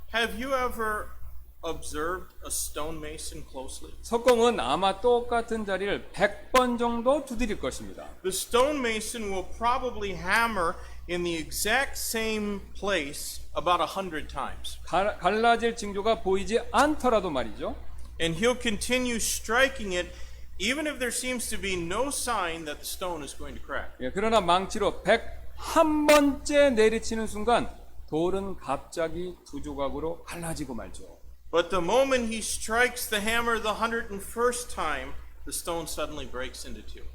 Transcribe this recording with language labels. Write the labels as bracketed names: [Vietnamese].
[English] Have you ever observed a stonemason closely? [Korean] 석공은 아마 똑같은 자리를 100번 정도 두드릴 것입니다. [English] The stonemason will probably hammer in the exact same place about 100 times. [Korean] 갈라질 징조가 보이지 않더라도 말이죠. [English] And he'll continue striking it even if there seems to be no sign that the stone is going to crack. [Korean] 예, 그러나 망치로 101번째 내리치는 순간 돌은 갑자기 두 조각으로 갈라지고 말죠. [English] But the moment he strikes the hammer the 101st time, the stone suddenly breaks into two.